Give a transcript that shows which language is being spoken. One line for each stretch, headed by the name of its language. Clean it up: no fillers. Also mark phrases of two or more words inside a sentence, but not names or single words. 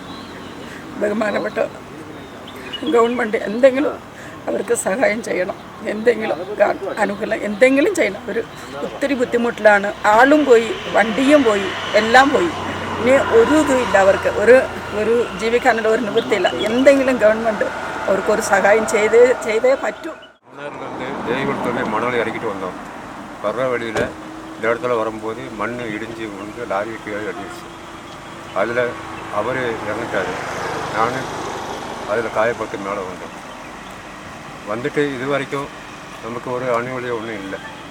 Malayalam: ബഹുമാനപ്പെട്ട ഗവൺമെൻറ് എന്തെങ്കിലും അവർക്ക് സഹായം ചെയ്യണം. എന്തെങ്കിലും അനുകൂലം എന്തെങ്കിലും ചെയ്യണം. ഒരു ഒത്തിരി ബുദ്ധിമുട്ടിലാണ്. ആളും പോയി, വണ്ടിയും പോയി, എല്ലാം പോയി. ഇനി ഒരു ഇതും ഇല്ല അവർക്ക്. ഒരു ജീവിക്കാനുള്ള ഒരു നിവൃത്തിയില്ല. എന്തെങ്കിലും ഗവൺമെൻറ് അവർക്കൊരു സഹായം ചെയ്തേ പറ്റൂ.
Tamil: மணல் இறக்கிட்டு வந்தோம். வர்ற வழியில் இந்த இடத்துல வரும்போது மண் இடிஞ்சு வந்து லாரிக்கு அடிச்சு அதில் அவர் இறந்துட்டார். நான் அதில் காயப்பட்டு மேலே வந்தோம். வந்துட்டு இது வரைக்கும் நமக்கு ஒரு அனுகூலியம் ஒன்றும் இல்லை.